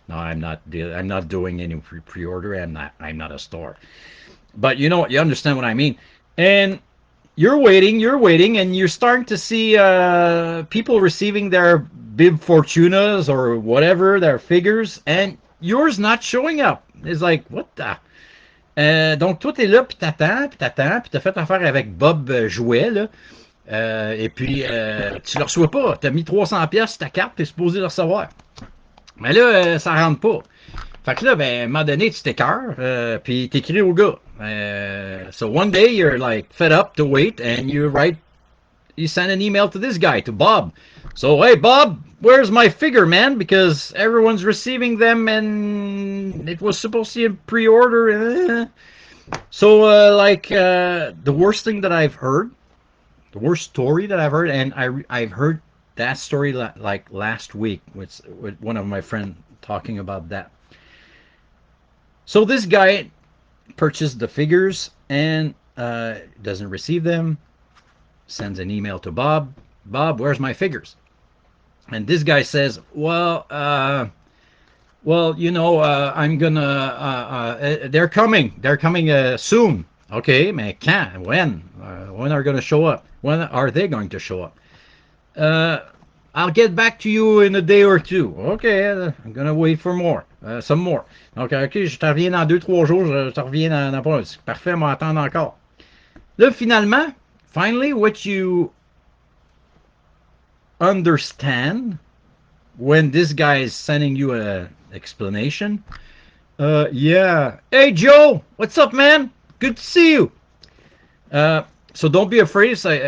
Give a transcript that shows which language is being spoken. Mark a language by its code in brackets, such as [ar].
[en] No, I'm not doing any pre-order. I'm not a store. But you know, you understand what I mean. And you're waiting, and you're starting to see people receiving their bib fortunas or whatever, their figures, and yours not showing up. It's like, what the... [fr] donc, toi, t'es là, puis t'attends, puis t'as fait affaire avec Bob Jouet, là, et puis tu le reçois pas. T'as mis 300$ sur ta carte, t'es supposé le recevoir. Mais là, ça rentre pas. Fait que là, ben, à un moment donné, tu t'écœures, puis t'écris au gars. [en] So one day, you're like fed up to wait, and you send an email to this guy, to Bob. So, hey, Bob, where's my figure, man? Because everyone's receiving them, and it was supposed to be pre-order. So, the worst thing that I've heard, the worst story that I've heard, and I've heard that story like last week with one of my friends talking about that. So this guy purchased the figures and doesn't receive them, sends an email to Bob. Bob, where's my figures? And this guy says, well, you know, I'm gonna, they're coming soon. Okay, [fr] mais quand? [en] When are going to show up? When are they going to show up? I'll get back to you in a day or two. Okay, I'm going to wait for more. Some more. [fr] Donc, ok, je te reviens dans 2-3 jours, je te reviens dans pas. Parfait, moi attendre encore. Là, finalement, [en] finally, what you understand when this guy is sending you an explanation, yeah. Hey, Joe, what's up, man? Good to see you. So don't be afraid.